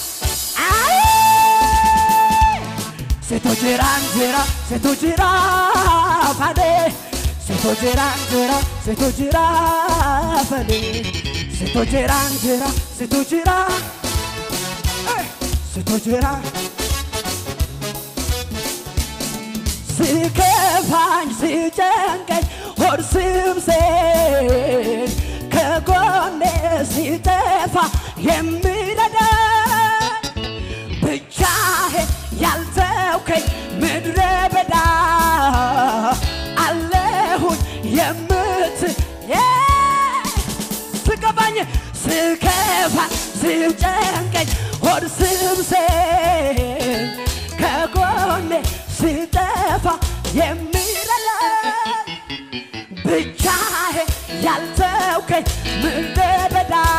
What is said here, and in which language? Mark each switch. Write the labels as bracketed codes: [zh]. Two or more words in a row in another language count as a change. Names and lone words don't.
[om] situ jiraan jira situ jira falee situ jiraan jira situ jira falee situ jiraan jira situ jira situ jira [am] ሲከፋኝ ሲጨንቀኝ ሆድ ሲብሰኝ ከጎኔ ሲጠፋ የሚረዳኝ ብቻዬን ያልተውከኝ ምድረ በዳ አለሁኝ ሲከፋኝ ሲጨንቀኝ ሆድ ሲብሰኝ ከጎኔ ሲጠፋ የሚረዳኝ ብቻዬን ያልተውከኝ ምድረ በዳ